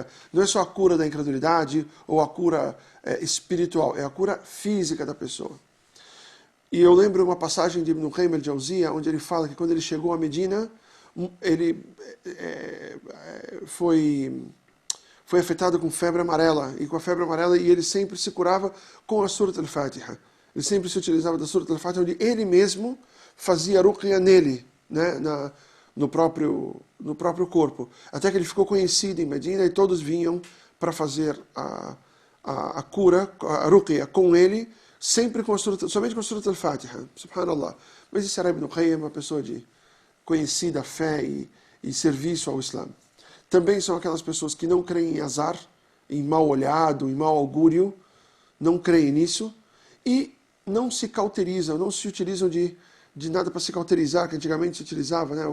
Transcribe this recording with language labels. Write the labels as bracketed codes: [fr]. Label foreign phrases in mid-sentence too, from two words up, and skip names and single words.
[pt] Não é só a cura da incredulidade ou a cura espiritual, é a cura física da pessoa. E eu lembro uma passagem de Ibn Qayyim al-Jawziyya, onde ele fala que quando ele chegou a Medina, ele foi afetado com febre amarela, e ele sempre se curava com a Surat al-Fatiha. Ele sempre se utilizava da Surat al-Fatiha, onde ele mesmo fazia ruqya nele, né, no próprio corpo. Até que ele ficou conhecido em Medina e todos vinham para fazer a cura, a ruqya com ele, sempre somente com a Surat al-Fatiha. Subhanallah. Mas esse era Ibn Qayyim, uma pessoa de conhecida fé e serviço ao Islã. Também são aquelas pessoas que não creem em azar, em mal olhado, em mau augúrio, não creem nisso e não se cauterizam, não se utilizam de nada para se cauterizar, que antigamente se utilizava, né?